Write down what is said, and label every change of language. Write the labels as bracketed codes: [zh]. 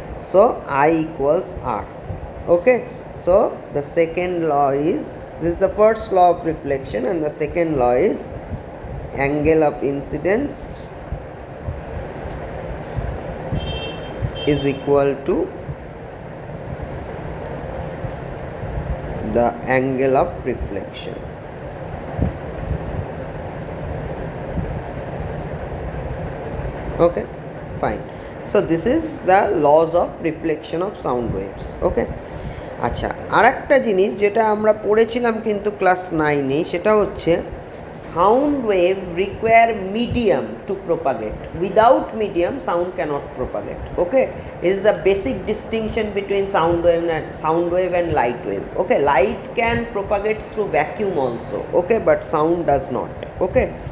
[en] So I equals R. Okay, so the second law is, this is the first law of reflection, and the second law is angle of incidence is equal to the angle of reflection. Okay, fine. So this is the laws of reflection of sound waves. [bn] Okay, আচ্ছা, আর একটা জিনিস যেটা আমরা পড়েছিলাম কিন্তু class 9-এ, সেটা হচ্ছে [en] sound wave require medium to propagate. Without medium, sound cannot propagate. Okay, this is a basic distinction between sound wave and light wave. Okay, light can propagate through vacuum also. Okay, but sound does not. Okay.